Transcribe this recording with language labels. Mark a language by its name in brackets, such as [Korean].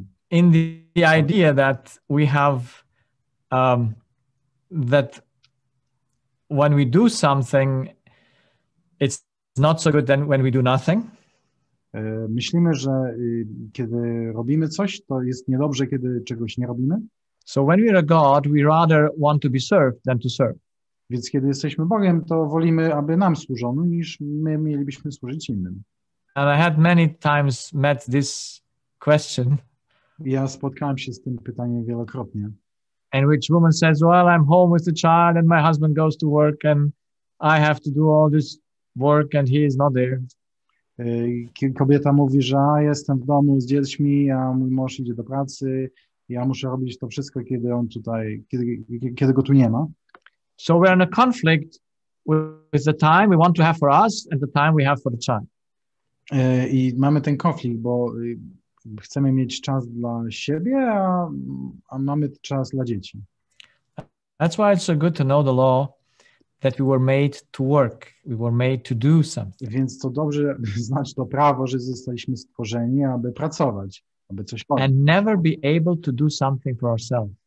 [English] In the idea that we have that when we do something, it's not so good than when we do nothing. [Polish] Myślimy, że kiedy robimy coś, to jest niedobrze, kiedy czegoś nie robimy. [English] So when we're a God, we rather want to be served than to serve. [Polish] Więc kiedy jesteśmy Bogiem, to wolimy, aby nam służono, niż my mielibyśmy służyć innym. [English] And I had many times met this question. [Polish] Ja spotkałem się z tym pytaniem wielokrotnie. [English] In which woman says, well, I'm home with the child and my husband goes to work and I have to do all this work and he is not there. [Polish] Kobieta mówi, że jestem w domu z dziećmi, a mój mąż idzie do pracy, ja muszę robić to wszystko, kiedy on tutaj, kiedy go tu nie ma. [English] So we're in a conflict with the time we want to have for us and the time we have for the child. [Polish] I mamy ten konflikt, bo chcemy mieć czas dla siebie, a mamy czas dla dzieci. [English] That's why it's so good to know the law that we were made to work. We were made to do something. [Polish] Więc to dobrze znać to prawo, że zostaliśmy stworzeni, aby pracować, aby coś robić. [English] And never be able to do something for ourselves.